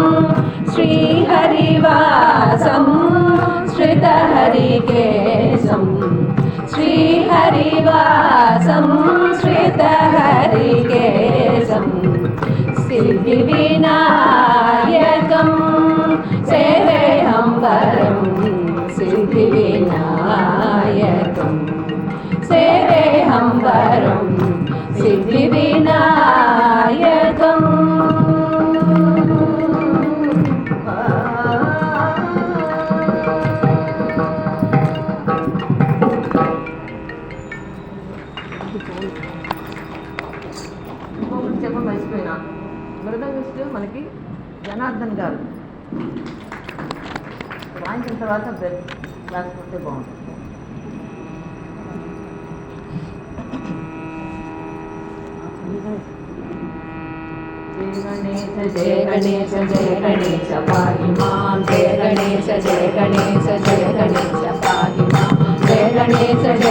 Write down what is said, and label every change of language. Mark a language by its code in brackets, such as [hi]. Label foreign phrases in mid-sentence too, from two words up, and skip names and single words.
[sa] श्रीहरिवासं श्रितहरिकेशं श्रीहरिवासं श्रितहरिकेशं सिद्धिविनायकं सेवेहं वरं सिद्धिविनायकं सेवेहं वरं सिद्धिविनायकम् [te] చెప్పడం మర్చిపోయినా మృదంగిస్తూ మనకి జనార్దన్ గారు వాయించిన తర్వాత క్లాస్ కొడితే బాగుంటుంది. [sa] जय गणेश पाहि मां जय गणेश पाहि मां जय गणेश